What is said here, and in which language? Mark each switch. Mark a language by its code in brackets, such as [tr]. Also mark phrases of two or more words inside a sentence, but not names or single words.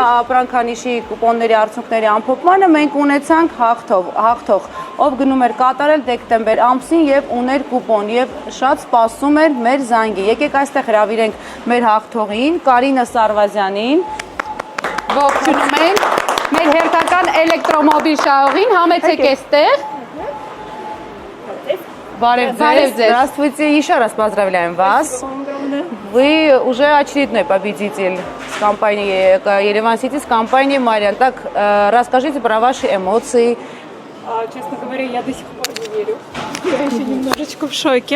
[hy] ապրանքանիշի կուպոնների արդյունքների ամփոփմանը մենք ունեցանք հաղթող, ով գնում էր կատարել դեկտեմբեր ամսին եւ ուներ կուպոն եւ շատ սպասում էր մեր զանգի։ Եկեք այստեղ հրավիրենք մեր հաղթողին, Կարինա Սարվազյանին։ ողջունում ենք մեր հերթական էլեկտրոմոբիլ շահողին, համեցեք այստեղ։ Բարև ձեզ. [ru] Здравствуйте, еще раз поздравляем вас. Вы уже очередной победитель с компанией Ереван Сити, с компанией Мариан. Так, расскажите про ваши эмоции. Честно говоря, я до сих пор не верю. Я еще немножечко в шоке.